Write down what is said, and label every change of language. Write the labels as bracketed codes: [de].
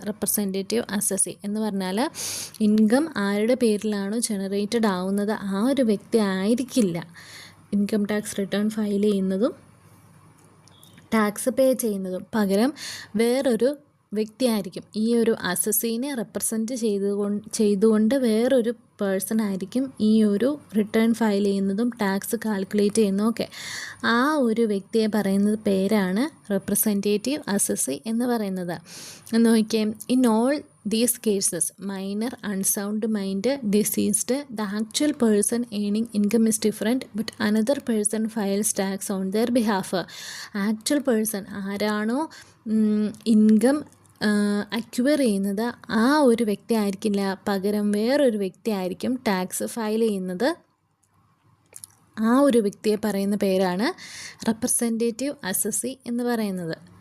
[ml] Representative assessee എന്ന് പറഞ്ഞാൽ income ആരുടെ പേരിലാണോ ജനറേറ്റഡ് ആവുന്നത് ആ ഒരു വ്യക്തി ആയിരിക്കില്ല ഇൻകം ടാക്സ് റിട്ടേൺ ഫയൽ ചെയ്യുന്നതും ടാക്സ് പേ ചെയ്യുന്നതും, പകരം വേറൊരു വ്യക്തിയായിരിക്കും. ഈ ഒരു അസസീനെ റെപ്രസെൻറ്റ് ചെയ്തുകൊണ്ട് വേറൊരു പേഴ്സൺ ആയിരിക്കും ഈ ഒരു റിട്ടേൺ ഫയൽ ചെയ്യുന്നതും ടാക്സ് കാൽക്കുലേറ്റ് ചെയ്യുന്നതും ഒക്കെ. ആ ഒരു വ്യക്തിയെ പറയുന്നത് പേരാണ് റെപ്രസെൻറ്റേറ്റീവ് അസസി എന്ന് പറയുന്നത്. [en] നോക്കിയേ, in all these cases, minor, unsound mind, deceased, the actual person earning income is different, but another person files tax on their behalf. [ml] Actual person ആരാണോ ഇൻകം അക്വയർ ചെയ്യുന്നത് ആ ഒരു വ്യക്തി ആയിരിക്കില്ല, പകരം വേറൊരു വ്യക്തി ആയിരിക്കും ടാക്സ് ഫയൽ ചെയ്യുന്നത്. ആ ഒരു വ്യക്തിയെ പറയുന്ന പേരാണ് റെപ്രസെൻറ്റേറ്റീവ് അസസി എന്ന് പറയുന്നത്.